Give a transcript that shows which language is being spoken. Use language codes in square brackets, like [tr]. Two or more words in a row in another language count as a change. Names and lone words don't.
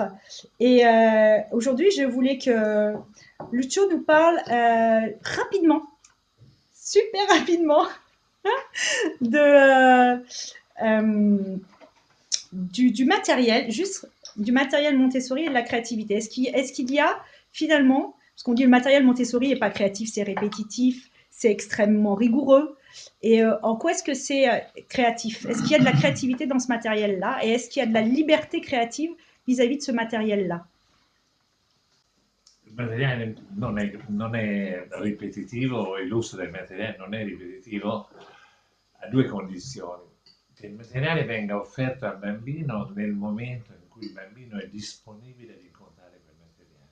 [fr] Et aujourd'hui, je voulais que Lucio nous parle rapidement, super rapidement, de, du matériel, juste du matériel Montessori et de la créativité. Est-ce qu'il y a finalement, parce qu'on dit le matériel Montessori n'est pas créatif, c'est répétitif, c'est extrêmement rigoureux. Et en quoi est-ce que c'est créatif? Est-ce qu'il y a de la créativité dans ce matériel-là? Et est-ce qu'il y a de la liberté créative vis-à-vis de ce matériel-là? [it] Il materiale non è ripetitivo, e l'uso del materiale non è ripetitivo a due condizioni: che il materiale venga offerto al bambino nel momento in cui il bambino è disponibile ad incontrare quel materiale.